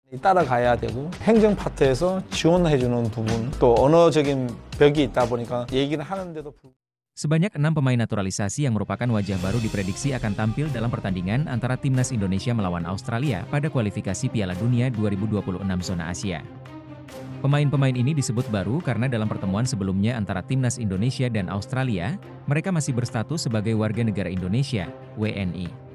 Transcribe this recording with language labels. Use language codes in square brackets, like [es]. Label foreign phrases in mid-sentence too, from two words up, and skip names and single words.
[ko] 따라가야 되고 행정 파트에서 지원해 주는 부분 또 언어적인 벽이 있다 보니까 얘기를 하는데도 [id] Sebanyak 6 pemain naturalisasi yang merupakan wajah baru diprediksi akan tampil dalam pertandingan antara Timnas Indonesia melawan Australia pada kualifikasi Piala Dunia 2026 zona Asia. Pemain-pemain ini disebut baru karena dalam pertemuan sebelumnya antara Timnas Indonesia dan Australia, mereka masih berstatus sebagai warga negara Indonesia, WNI.